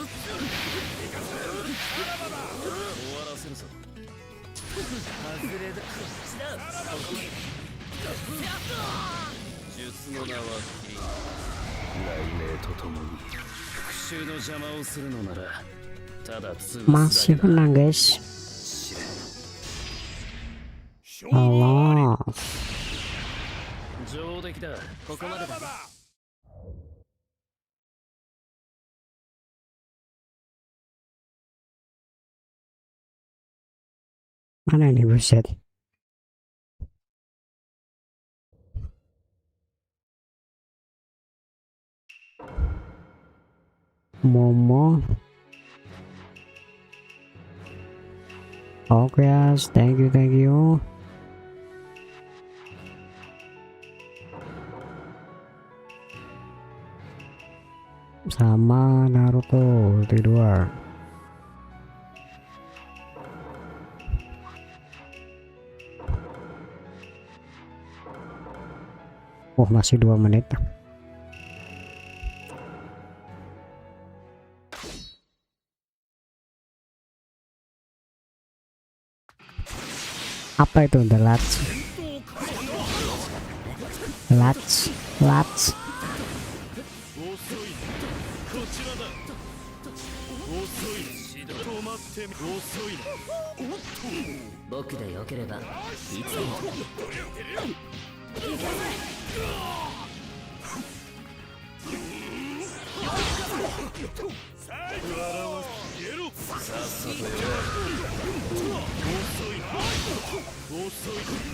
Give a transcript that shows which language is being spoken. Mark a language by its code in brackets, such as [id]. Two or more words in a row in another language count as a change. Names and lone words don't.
[ja] 終わらせるぞ外れだ。こっちだ。術の名は雷鳴とともに復讐の邪魔をするのならただ潰 [id] Masih menang guys. Allah. [ja] 上出来だここまでだ。 [id] Mana ini buset? Momo. Oke guys, [en] thank you. [id] sama Naruto di luar. Oh, masih 2 menit. Apa itu [en] the latch? Latch, latch. [ja] 遅いこちらだ遅い止まって遅いな僕でよければいつでもさっさとやれ遅い遅い